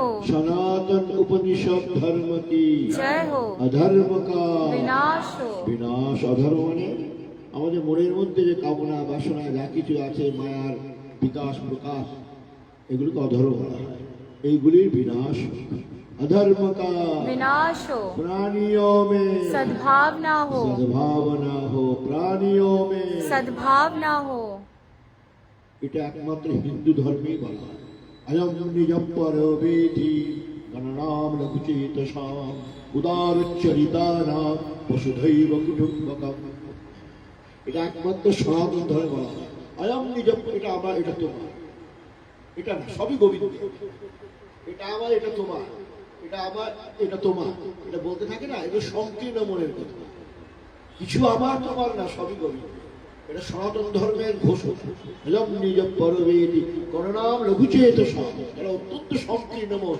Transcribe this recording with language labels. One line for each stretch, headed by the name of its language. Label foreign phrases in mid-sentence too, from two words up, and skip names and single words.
Hindi: सनातन उपनिषद धर्म की जय हो। अधर्म का विनाश हो, বিনাশ।
Bangla: অধর্ম মানে আমাদের মনের মধ্যে যে কামনা বাসনা যা কিছু আছে, মায়ার বিকাশ প্রকাশ, এগুলোকে অধর্ম বলা হয়। এইগুলির বিনাশ হোক।
Hindi: अधर्म का विनाश हो, प्राणियों में सद्भावना हो, सद्भावना हो, प्राणियों में सद्भावना हो।
Bangla: এটা একমাত্র হিন্দু ধর্মেই বলা হয়।
Sanskrit: अयम निजं परवेधि गणनाम लघुचेतसाम उदारचरितानाम वसुधैव कुटुम्बकम।
Bangla: এটা একমাত্র সনাতন ধর্মে বলা হয়।
Sanskrit: अयम निजं,
Bangla: এটা আমার, এটা তোমার, এটা না, সবই গোবিন্দ। এটা আমার, এটা তোমার, এটা আমার, এটা তোমার, এটা বলতে থাকে না, এটা সংকীর্ণ মনের কথা। কিছু আমার তোমার না, সবই গোবিন্দ। এটা সনাতন ধর্মের ঘোষণা।
Sanskrit: নিজ পরবেদি করণাম লঘুচেত সব,
Bangla: এরা অত্যন্ত সংকীর্ণ মন।